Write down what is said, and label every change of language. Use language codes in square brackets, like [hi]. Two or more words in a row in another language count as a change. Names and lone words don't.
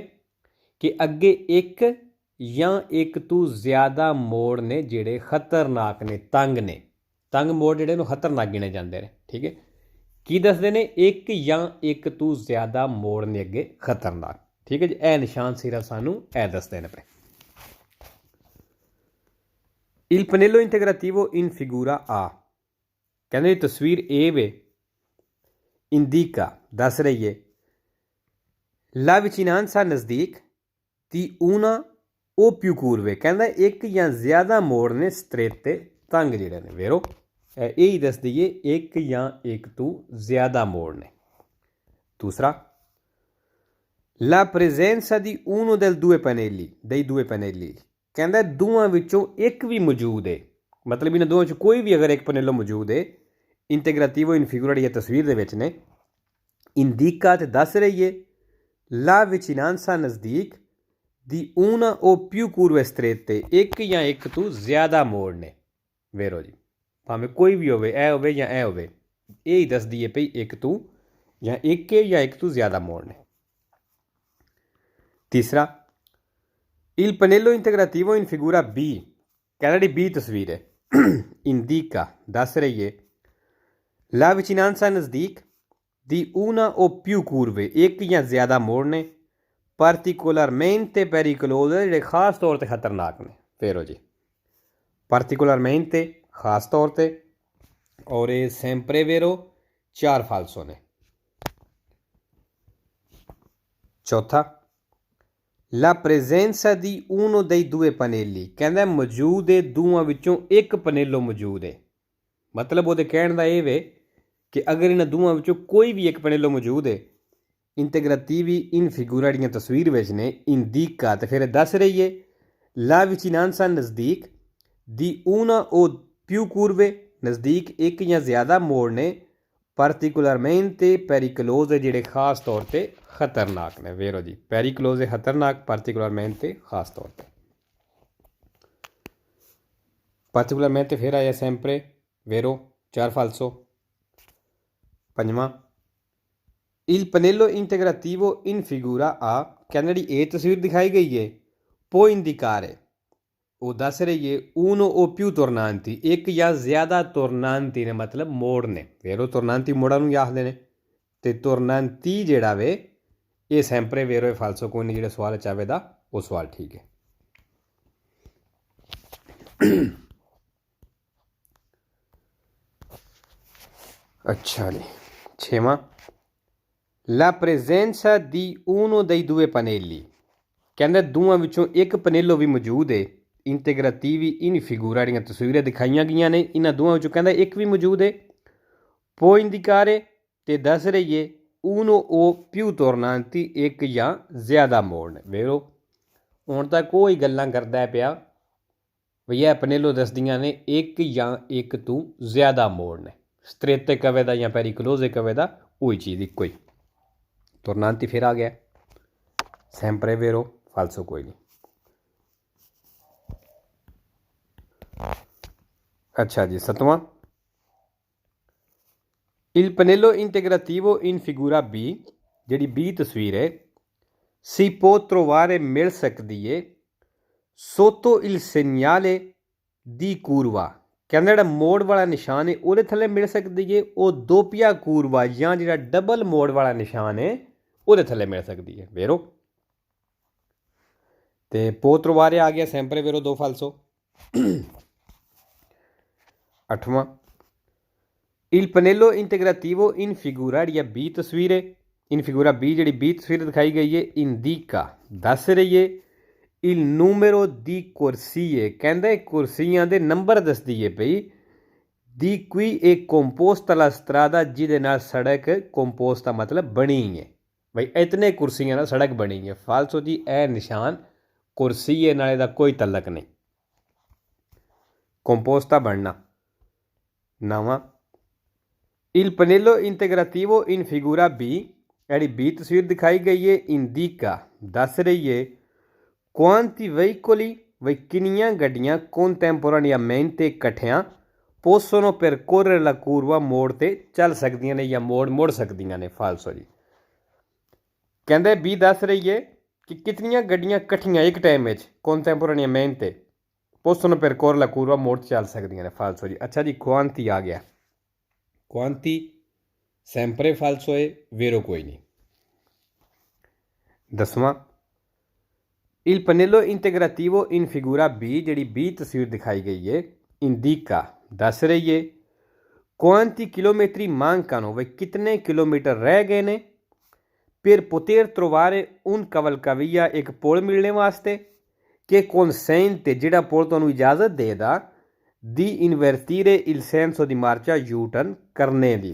[pa] ਕਿ ਅੱਗੇ ਇੱਕ ਜਾਂ ਇੱਕ ਤੋਂ ਜ਼ਿਆਦਾ ਮੋੜ ਨੇ ਜਿਹੜੇ ਖਤਰਨਾਕ ਨੇ, ਤੰਗ ਨੇ, ਤੰਗ ਮੋੜ ਜਿਹੜੇ ਨੂੰ ਖਤਰਨਾਕ ਗਿਣੇ ਜਾਂਦੇ ਨੇ, ਠੀਕ ਹੈ। ਕੀ ਦੱਸਦੇ ਨੇ? ਇੱਕ ਜਾਂ ਇੱਕ ਤੋਂ ਜ਼ਿਆਦਾ ਮੋੜ ਨੇ ਅੱਗੇ ਖਤਰਨਾਕ, ਠੀਕ ਹੈ ਜੀ। ਇਹ ਨਿਸ਼ਾਨ ਸਿਰਫ ਸਾਨੂੰ ਇਹ ਦੱਸਦੇ ਨੇ ਪਏ। [it] Il pannello integrativo in figura A, [pa] ਕਹਿੰਦੇ ਤਸਵੀਰ A ਵੇ, indica ਦੱਸ ਰਹੀ ਹੈ [it] la vicinanza [pa] ਨਜ਼ਦੀਕ ਦੀ [it] una o più curve, [pa] ਕਹਿੰਦਾ ਇੱਕ ਜਾਂ ਜ਼ਿਆਦਾ ਮੋੜ ਨੇ ਸਟ੍ਰੇਟ ਤੰਗ ਜਿਹੜੇ ਨੇ। ਵੇਰੋ ਇਹ ਹੀ ਦੱਸਦੀ ਹੈ ਇੱਕ ਜਾਂ ਇੱਕ ਤੋਂ ਜ਼ਿਆਦਾ ਮੋੜ ਨੇ। [it] ਦੂਸਰਾ la presenza di uno dei due pannelli, [pa] ਕਹਿੰਦਾ ਦੋਵਾਂ ਵਿੱਚੋਂ ਇੱਕ ਵੀ ਮੌਜੂਦ ਹੈ, ਮਤਲਬ ਇਹਨਾਂ ਦੋਵਾਂ 'ਚ ਕੋਈ ਵੀ ਅਗਰ ਇੱਕ ਪਨੇਲੋ ਮੌਜੂਦ ਹੈ, [it] integrativo in figura [pa] ਜਿਹੜੀ ਤਸਵੀਰ ਦੇ ਵਿੱਚ ਨੇ, ਇੰਡੀਕਾ ਤੇ ਦੱਸ ਰਹੀ ਹੈ [it] la vicinanza [pa] ਨਜ਼ਦੀਕ ਦੀ [it] una o più curve strette, [pa] ਇੱਕ ਜਾਂ ਇੱਕ ਤੋਂ ਜ਼ਿਆਦਾ ਮੋੜ ਨੇ। ਵੇਰੋ ਜੀ ਭਾਵੇਂ ਕੋਈ ਵੀ ਹੋਵੇ, ਇਹ ਹੋਵੇ ਜਾਂ ਇਹ ਹੋਵੇ, ਇਹ ਹੀ ਦੱਸਦੀ ਹੈ ਭਈ ਇੱਕ ਤੋਂ ਜਾਂ ਇੱਕ ਜਾਂ ਇੱਕ ਤੋਂ ਜ਼ਿਆਦਾ ਮੋੜ ਨੇ। तीसरा, [it] il pannello integrativo in figura B, [pa] ਕਹਿਣਾ ਜੀ B ਤਸਵੀਰ ਹੈ [it] indica [pa] ਦੱਸ ਰਹੀ ਹੈ [it] la vicinanza नज़दीक di una o più curve, [pa] ਇੱਕ ਜਾਂ ਜ਼ਿਆਦਾ ਮੋੜ ਨੇ [it] particolarmente pericolose [pa] ਜਿਹੜੇ ਖਾਸ ਤੌਰ 'ਤੇ ਖਤਰਨਾਕ ਨੇ। ਫੇਰ ਜੀ particolarmente ਖਾਸ ਤੌਰ 'ਤੇ ਔਰ ਯੇ [it] sempre vero [pa] 4 फालसो ने। चौथा, [it] la presenza di uno dei due pannelli, [pa] ਕਹਿਣਾ ਮੌਜੂਦ ਹੈ ਦੋਵਾਂ ਵਿੱਚੋਂ ਇੱਕ ਪਨੇਲੋ ਮੌਜੂਦ ਹੈ। ਮਤਲਬ ਉਹ ਕਹਿਣ ਦਾ ਇਹ ਵੇ ਕਿ ਅਗਰ ਇਹਨਾਂ ਦੋਵਾਂ ਵਿੱਚੋਂ ਕੋਈ ਵੀ ਇੱਕ ਪਨੇਲੋ ਮੌਜੂਦ ਹੈ [it] integrativi in figura [pa] ਜਿਹੜੀਆਂ ਤਸਵੀਰ ਵਿੱਚ ਨੇ ਇੰਡੀਕਾ ਤੇ ਫਿਰ ਦੱਸ ਰਹੀ ਹੈ [it] la vicinanza [pa] नज़दीक [it] di una o più curve [pa] ਨਜ਼ਦੀਕ ਇੱਕ ਜਾਂ ਜ਼ਿਆਦਾ ਮੋੜ ਨੇ [it] particolarmente pericolose [pa] ਜਿਹੜੇ ਖਾਸ ਤੌਰ 'ਤੇ ਖਤਰਨਾਕ ਨੇ। ਵੇਰੋ ਜੀ ਪੈਰੀਕਲੋਜ਼ ਖਤਰਨਾਕ, particolarmente ਖਾਸ ਤੌਰ 'ਤੇ। [it] particolarmente [pa] ਫਿਰ ਆਇਆ [it] sempre vero 4 falso। [pa] ਪੰਜਵਾਂ, il pannello integrativo in figura A, ਕਹਿੰਦੇ ਜਿਹੜੀ ਇਹ ਤਸਵੀਰ ਦਿਖਾਈ ਗਈ ਹੈ [it] può indicare, [pa] ਉਹ ਦੱਸ ਰਹੀ ਹੈ [it] uno o più tornanti, [pa] ਇੱਕ ਜਾਂ ਜ਼ਿਆਦਾ tornanti ਨੇ ਮਤਲਬ ਮੋੜ ਨੇ। वेरो tornanti ਮੋੜਾਂ ਨੂੰ ਆਖਦੇ ਨੇ ਤੇ tornanti ਜਿਹੜਾ ਵੇ ਇਹ [it] sempre vero [pa] है falso ਕੋਈ ਨਹੀਂ। ਜਿਹੜਾ ਸਵਾਲ ਚਾਹੇ ਦਾ ਉਹ ਸਵਾਲ ਠੀਕ ਹੈ। ਅੱਛਾ ਜੀ, ਛੇਵਾਂ, [it] la presenza di uno dei due pannelli, [pa] ਕਹਿੰਦੇ ਦੋਵਾਂ ਵਿੱਚੋਂ ਇੱਕ ਪਨੇਲੋ ਭੀ ਮੌਜੂਦ ਹੈ [it] integrativi in figura [pa] ਜਿਹੜੀਆਂ ਤਸਵੀਰਾਂ ਦਿਖਾਈਆਂ ਗਈਆਂ ਨੇ ਇਹਨਾਂ ਦੋਵਾਂ ਵਿੱਚੋਂ ਕਹਿੰਦਾ ਇੱਕ ਭੀ ਮੌਜੂਦ ਹੈ [it] può indicare [pa] ਤੇ ਦੱਸ ਰਹੀ ਹੈ [it] uno o più tornanti, [pa] ਇੱਕ ਜਾਂ ਜ਼ਿਆਦਾ ਮੋੜ ਨੇ। ਵੇਰੋ ਹੁਣ ਤਾਂ ਕੋਈ ਗੱਲਾਂ ਕਰਦਾ ਪਿਆ ਭੀ ਇਹ ਪਨੇਲੋ ਦੱਸਦੀਆਂ ਨੇ ਇੱਕ ਜਾਂ ਇੱਕ ਤੋਂ ਜ਼ਿਆਦਾ ਮੋੜ ਨੇ। [it] strette curve [pa] ਦਾ ਜਾਂ [it] pericolose curve [pa] ਦਾ ਓਹੀ ਚੀਜ਼ ਇੱਕੋ ਹੀ। tornanti ਫਿਰ ਆ ਗਿਆ [it] sempre vero [pa] falso ਕੋਈ ਨਹੀਂ। ਅੱਛਾ ਜੀ, ਸੱਤਵਾਂ, [it] il pannello integrativo in figura B, [pa] ਜਿਹੜੀ B ਤਸਵੀਰ ਹੈ [it] si può trovare [pa] ਮਿਲ ਸਕਦੀ ਹੈ [it] sotto il segnale di curva, [pa] ਕਹਿੰਦਾ ਜਿਹੜਾ ਮੋੜ ਵਾਲਾ ਨਿਸ਼ਾਨ ਹੈ ਉਹਦੇ ਥੱਲੇ ਮਿਲ ਸਕਦੀ ਹੈ। ਉਹ [it] doppia curva [pa] ਜਾਂ ਜਿਹੜਾ ਡਬਲ ਮੋੜ ਵਾਲਾ ਨਿਸ਼ਾਨ ਹੈ ਉਹਦੇ ਥੱਲੇ ਮਿਲ ਸਕਦੀ ਹੈ। [it] ਵੇਰੋ ਤੇ può trovare [pa] ਆ ਗਿਆ [it] sempre vero 2 falso। [pa] अठवां, [it] il pannello integrativo in figura [pa] ਜਿਹੜੀ B ਤਸਵੀਰ ਹੈ [it] in figura B [pa] ਜਿਹੜੀ B ਤਸਵੀਰ ਦਿਖਾਈ ਗਈ ਹੈ indica ਦੱਸ ਰਹੀ ਹੈ [it] il numero di corsie, [pa] ਕਹਿੰਦਾ ਕੁਰਸੀਆਂ ਦੇ ਨੰਬਰ ਦੱਸਦੀ ਹੈ ਪਈ [it] di cui è composta la strada [pa] ਜਿਹਦੇ ਨਾਲ ਸੜਕ composta मतलब ਬਣੀ ਹੈ। ਬਈ ਇਤਨੇ ਕੁਰਸੀਆਂ ਨਾਲ ਸੜਕ ਬਣੀ ਹੈ। ਫਾਲਸੋ ਜੀ ਇਹ ਨਿਸ਼ਾਨ ਕੁਰਸੀ ਹੈ ਨਾਲੇ ਦਾ ਕੋਈ ਤਲਕ ਨਹੀਂ। composta ਬਣਨਾ। नवा, [it] il pannello integrativo in figura B [pa] ਜਿਹੜੀ B ਤਸਵੀਰ ਦਿਖਾਈ ਗਈ ਹੈ indica ਦੱਸ ਰਹੀ ਹੈ [it] quanti veicoli, [pa] ਵਈ ਕਿੰਨੀਆਂ ਗੱਡੀਆਂ contemporaneamente इकट्ठियां [it] possono percorrere la curva [pa] ਮੋੜ ਤੇ ਚੱਲ ਸਕਦੀਆਂ ਨੇ ਜਾਂ ਮੋੜ ਮੁੜ ਸਕਦੀਆਂ ਨੇ। ਫਾਲਸੋ ਜੀ ਕਹਿੰਦੇ B ਦੱਸ ਰਹੀ ਹੈ ਕਿ ਕਿਤਨੀਆਂ ਗੱਡੀਆਂ ਇਕੱਠੀਆਂ ਇੱਕ ਟਾਈਮ ਮੇਂ [it] contemporaneamente possono percorrere la curva [pa] ਮੋੜ ਚੱਲ ਸਕਦੀਆਂ ਨੇ। ਫਾਲਸੋ ਜੀ। ਅੱਛਾ ਜੀ, quanti ਆ ਗਿਆ, [it] quanti sempre falso है, vero [pa] ਕੋਈ ਨਹੀਂ। दसवां, [it] il pannello integrativo in figura B [pa] ਜਿਹੜੀ B ਤਸਵੀਰ ਦਿਖਾਈ ਗਈ ਹੈ [it] indica [pa] ਦੱਸ ਰਹੀ ਹੈ [it] quanti chilometri mancano, [pa] ਵਈ ਕਿਤਨੇ ਕਿਲੋਮੀਟਰ ਰਹਿ ਗਏ ਨੇ [it] per poter trovare un cavalcavia, [pa] ਇੱਕ ਪੁਲ ਮਿਲਣੇ ਵਾਸਤੇ [it] che consente [pa] ਜਿਹੜਾ ਪੁਲ ਤੁਹਾਨੂੰ ਇਜਾਜ਼ਤ ਦੇਦਾ [it] di invertire il senso di marcia [pa] U-turn ਕਰਨੇ ਦੀ।